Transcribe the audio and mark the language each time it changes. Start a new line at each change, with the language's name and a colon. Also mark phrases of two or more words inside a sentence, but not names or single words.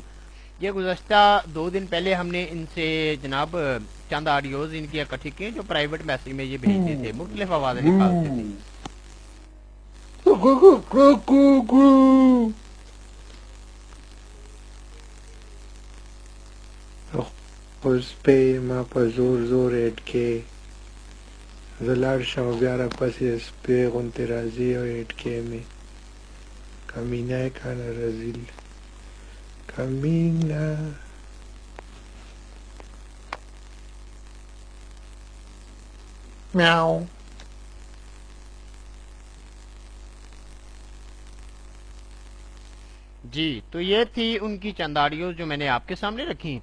Urdu: یہ گزشتہ 2 دن پہلے ہم نے ان سے جناب چند آڈیوز ان کی اکٹھی کی جو پرائیویٹ میسج میں یہ بھیجتے تھے، مختلف آوازیں نکالتے تھے. اس پہ
Pashto: ما په زور ایډ کې زلاړ شم بیا را پسې سپې غوندې راځي او ایډ کې مې کمینه یې کنه رزیل کمینه. میاؤ.
Urdu: جی تو یہ تھی ان کی چند آڈیوز جو میں نے آپ کے سامنے رکھی.